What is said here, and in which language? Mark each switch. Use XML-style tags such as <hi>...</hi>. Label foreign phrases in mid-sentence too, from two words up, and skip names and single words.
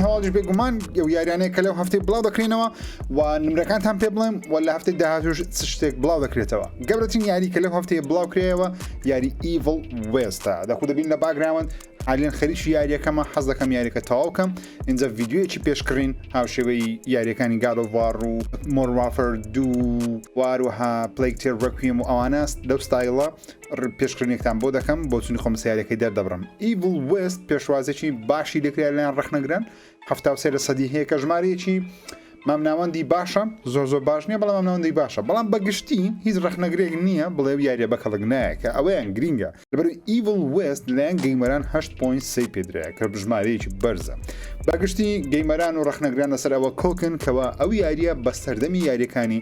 <ckb>هەواڵش بێگومان ئەو یاریانەیە کە لەو هەفتەی بڵاو دەکرێنەوە و نمرەکانتان پێ بڵێم و لە هەفتەی داهاتوش شتێک بڵاو دەکرێتەوە گەورەترین یاری کە لەو هەفتەیە بڵاو کرێەوە یاری Evil West دەخو دەبین لە باگراوند حاليا خەریکی یاریەکەمە حەز دەکەم یاریەکە تەواو بکەم اینجا ڤیدیۆیەکی پێشکڕین هاوشێوەی یاریەکانی God of War و Modern Warfare 2 واروها Plague Tale Requiem و ئەوانە لەو ستایڵە پێشکردنێکتان بۆ دەکەم بۆ چونی خۆم سیارەکەی دەردەبڕم Evil West پێشوازێکی باشی لێکرا لەیان ڕەخنەگرن 73% هەیە کە ژمارەیەکی مامناوەندی باشە زۆر باش نییە بەڵام مامناوەندی باشە بەڵام بەگشتی هیچ ڕەخنەگرێک نییە بڵێ یاریە بە کەڵک نایەکە ئەوەیان گرینگە لەبەر Evil West لایەن گەیمەران 8.3 پێدرایە کە ژمارەیەکی بەرزە بەگشتی گەیمەران و ڕەخنەگران لەسەرەوە کۆکن کەەوە ئەو یاریە بە سەردەمی یاریەکانی</ckb>